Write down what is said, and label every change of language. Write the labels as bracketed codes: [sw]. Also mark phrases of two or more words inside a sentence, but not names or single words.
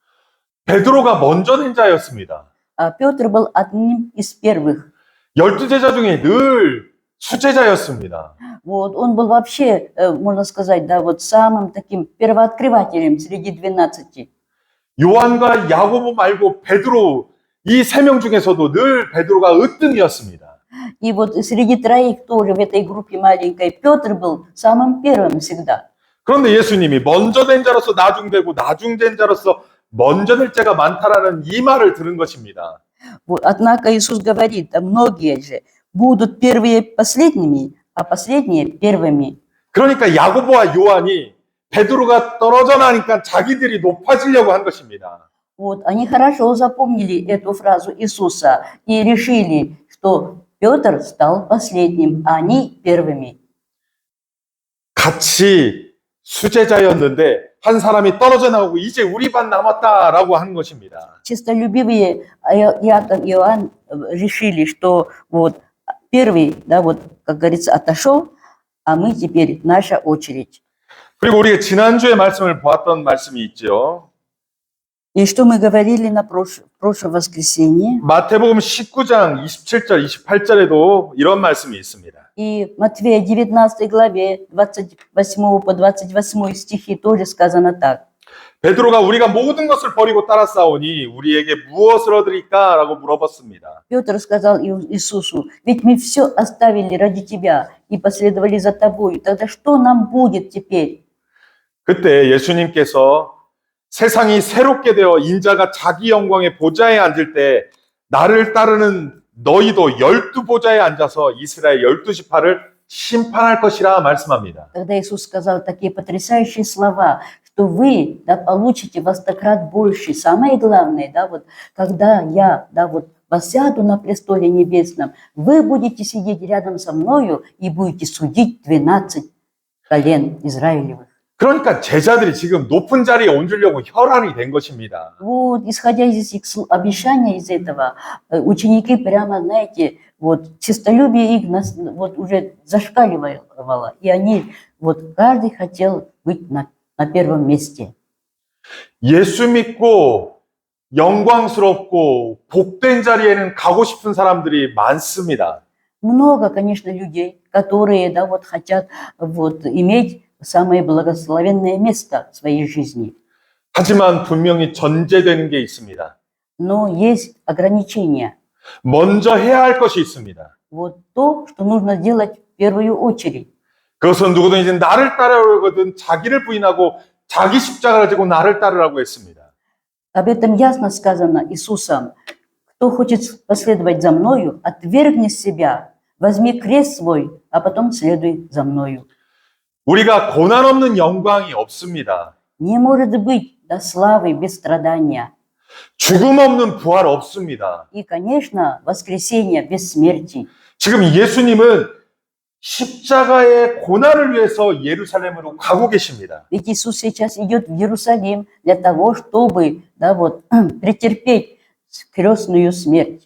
[ko] 베드로가 먼저 된 자였습니다. [ru] А Петр был одним из первых. [ko] 12제자 중에 늘 수제자였습니다. [ru] Вот, он был вообще, можно сказать, да, вот самым таким первооткрывателем среди 12. [ko] 요한과 야고보 말고 베드로 이 세 명 중에서도 늘 베드로가 으뜸이었습니다. [ru] И вот среди троих тоже в этой группе маленькой Петр был самым первым всегда. [ko] 그런데 예수님이 먼저 된 자로서 나중되고 나중된 자로서 먼저 될 자가 많다라는 이 말을 들은 것입니다. [ru] Вот, однако Иисус говорит, да, многие же будут первые последними, а последние первыми. [ko] 그러니까 야고보와 요한이 베드로가 떨어져 나니까 자기들이 높아지려고 한 것입니다. [ru] Вот, они хорошо запомнили эту фразу Иисуса и решили, что Петр стал последним, а они первыми. [ko] 같이 수제자였는데 한 사람이 떨어져 나오고 이제 우리 반 남았다라고 하는 것입니다. [ru] Честолюбивые Иаков и Иоанн решили, что вот первый, да, вот, как говорится, отошел, а мы теперь наша очередь. [ko] 그리고 우리가 지난주에 말씀을 보았던 말씀이 있죠. [ru] И что мы говорили на прошлое воскресенье? [ko] 마태복음 19장 27절, 28절에도 이런 말씀이 있습니다. [ru] И в Матфея 19 главе 28 по 28 стихи тоже сказано так. [ko] 베드로가 우리가 모든 것을 버리고 따라싸우니 우리에게 무엇을 얻으리까? 라고 물어봤습니다. [ru] Петр сказал Иисусу, ведь мы все оставили ради тебя и последовали за тобой. Тогда что нам будет теперь? [ko] 그때 예수님께서 세상이 새롭게 되어 인자가 자기 영광의 보좌에 앉을 때 나를 따르는 너희도 12보좌에 앉아서 이스라엘 12지파를 심판할 것이라 말씀합니다. [ru] Тогда Иисус сказал такие потрясающие слова, что вы, да, получите во 100 крат больше. Самое главное, да, вот, когда я, да, вот, воссяду на престоле небесном, вы будете сидеть рядом со мною и будете судить 12 колен Израилевых. [ko] 그러니까 제자들이 지금 높은 자리에 얹으려고 혈안이 된 것입니다. [ru] Вот, исходя из их обещания из этого, ученики прямо, знаете, вот, честолюбие их вот, уже зашкаливало, и они, вот, каждый хотел быть на первом месте. [ko] 예수 믿고 영광스럽고 복된 자리에는 가고 싶은 사람들이 많습니다. [ru] Много, конечно, людей, которые, да, вот, хотят вот, иметь самое благословенное место в своей жизни. [ko] 하지만 분명히 전제되는 게 있습니다. [ru] Но есть ограничения. [ko] 먼저 해야 할 것이 있습니다. [ru] Вот то, что нужно делать в первую очередь. [ko] 그것은 누구든지 나를 따르거든 자기를 부인하고 자기 십자가를 지고 나를 따르라고 했습니다. [ru] Об этом ясно сказано Иисусом. Кто хочет последовать за мною, отвергни себя, возьми крест свой, а потом следуй за мною. [ko] 우리가 고난 없는 영광이 없습니다. [ru] Не может быть до славы без страдания. [ko] 죽음 없는 부활 없습니다. [ru] И, конечно, воскресение без смерти. [ko] 지금 예수님은 십자가의 고난을 위해서 예루살렘으로 가고 계십니다. [ru] Ведь Иисус сейчас идет в Иерусалим для того, чтобы претерпеть крестную смерть.